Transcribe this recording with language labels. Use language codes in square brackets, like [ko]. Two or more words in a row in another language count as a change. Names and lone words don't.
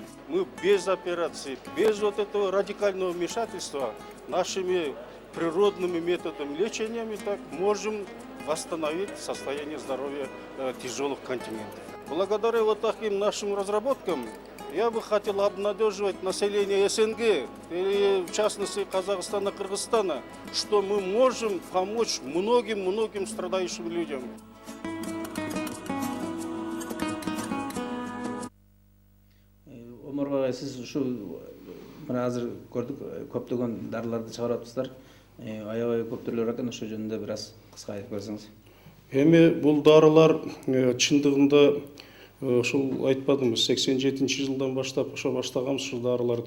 [ru] Мы без операции, без вот этого радикального вмешательства нашими природными методами лечения так можем восстановить состояние здоровья тяжелых континентов. Благодаря вот таким нашим разработкам я бы хотел обнадеживать население СНГ, и в частности Казахстана, Кыргызстана, что мы можем помочь многим страдающим людям. [ky] Омар бага, сиз ушу мына азыр көрдүк, көптөгөн дарыларды чыгарып атасыздар. Аябай көп түрлөр экен, ошо жөнүндө бир аз кыска айтып берсеңиз. Эми бул дарылар чындыгында ошол айтпадымбы, 87-жылдан баштап ошо баштаганбыз ушул дарыларды.